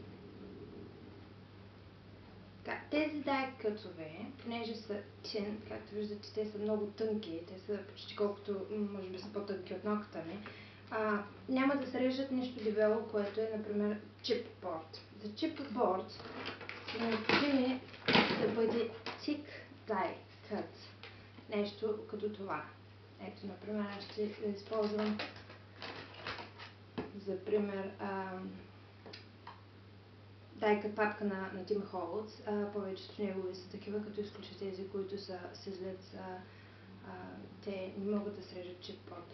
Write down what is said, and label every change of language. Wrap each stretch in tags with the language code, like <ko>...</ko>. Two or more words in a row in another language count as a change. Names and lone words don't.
<bg>Тези die-cut-ове, понеже са tin, както виждате, те са много тънки, те са почти колкото, може би са по-тънки от ногтата ми, няма да се режат нещо дебело, което е, например, chipboard. За chipboard е необходимо да бъде</bg> <en>thick die-cut,</en> <bg>нещо като това. Ето, например, аз ще използвам за пример die-cut папка на Tim Holtz. Повечето негови са такива, като изключат тези, които са след те не могат да срежат chipboard.</bg>